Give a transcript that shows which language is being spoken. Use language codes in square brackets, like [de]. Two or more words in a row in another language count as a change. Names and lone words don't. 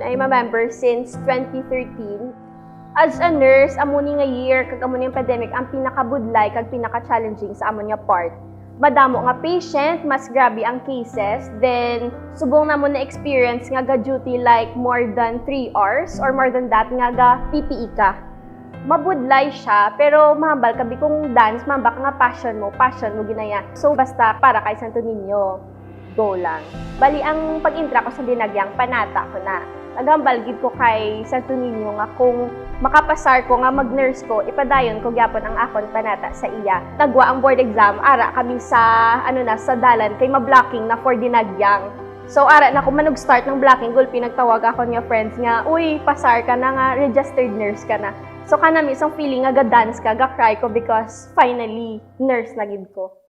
[en] I'm a member since 2013. [hil] As a nurse, amuni nga year kag amuni ang pandemic ang pinakabudlay kag pinaka-challenging sa amon nga part. Madamo nga patient, mas grabe ang cases, then subong namon na experience nga ga-duty [en] like more than 3 hours or more than that [hil] nga ga-PPE ka. Mabudlay siya, pero mahambal kabi kung dance, mahambal ka nga passion mo ginaya. So basta para kay Santo Niño, go lang. Bali ang pag-intra ko sa Dinagyang, panata ko na. Nagambal gid ko kay Santo Niño nga kung makapasar ko nga mag-nurse ko, ipadayon ko gyapon ang akon panata sa iya. Nagwa ang board exam, ara kami sa sa dalan kay ma-blocking na for Dinagyang. So ara na ko manug start ng blocking, gulpi nagtawag ako niya friends nga, uy, pasar ka na nga, registered nurse ka na. So kanami isang feeling nga ga-dance ka, ga-cry ko [en] because finally [hil] nurse na gid ko.